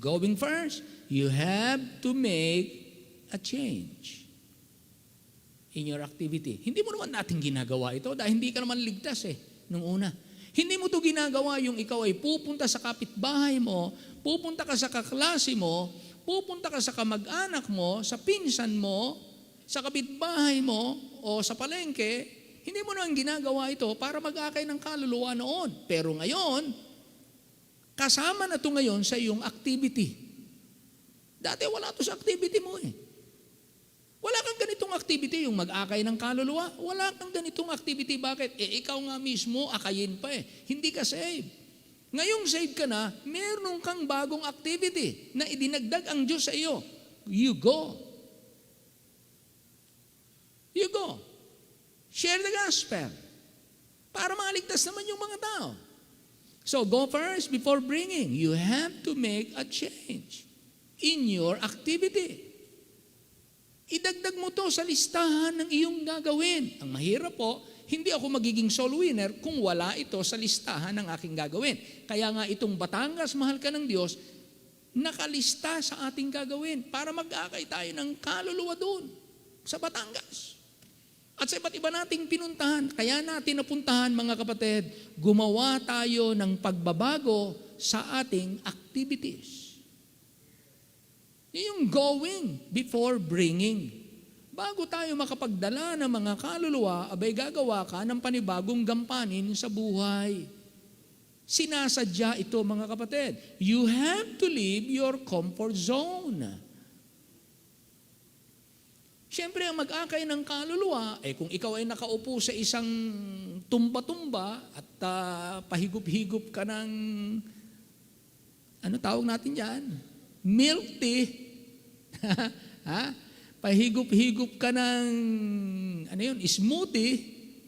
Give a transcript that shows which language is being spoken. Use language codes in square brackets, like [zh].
[en] Going first, you have to make a change in your activity. [tl] Hindi mo naman natin ginagawa ito dahil hindi ka naman ligtas nung una. Hindi mo ito ginagawa yung ikaw ay pupunta sa kapitbahay mo, pupunta ka sa kaklase mo, pupunta ka sa kamag-anak mo, sa pinsan mo, sa kapitbahay mo, o sa palengke. Hindi mo naman ginagawa ito para mag-akay ng kaluluwa noon. Pero ngayon, kasama na ito ngayon sa iyong activity. Dati wala ito sa activity mo Wala kang ganitong activity, yung mag-akay ng kaluluwa. Wala kang ganitong activity. Bakit? Ikaw nga mismo, akayin pa Hindi ka saved. Ngayong saved ka na, meron kang bagong activity na idinagdag ang Diyos sa iyo. [en] You go. You go. Share the gospel. [tl] Para maligtas naman yung mga tao. [en] So, go first before bringing. You have to make a change in your activity. [tl] Idagdag mo to sa listahan ng iyong gagawin. Ang mahirap po, hindi ako magiging soul winner kung wala ito sa listahan ng aking gagawin. Kaya nga itong Batangas, Mahal Ka ng Diyos, nakalista sa ating gagawin para mag-akay tayo ng kaluluwa doon sa Batangas. At sa iba't iba nating pinuntahan, kaya natin napuntahan mga kapatid, gumawa tayo ng pagbabago sa ating activities. [en] Yung going before bringing. [tl] Bago tayo makapagdala ng mga kaluluwa, abay gagawa ka ng panibagong gampanin sa buhay. Sinasadya ito mga kapatid. [en] You have to leave your comfort zone. [tl] Siyempre, ang mag-akay ng kaluluwa, kung ikaw ay nakaupo sa isang tumba-tumba at pahigup-higup ka ng, ano tawag natin yan? Milk tea. Ha? Pahigup-higup ka ng, ano yun, smoothie.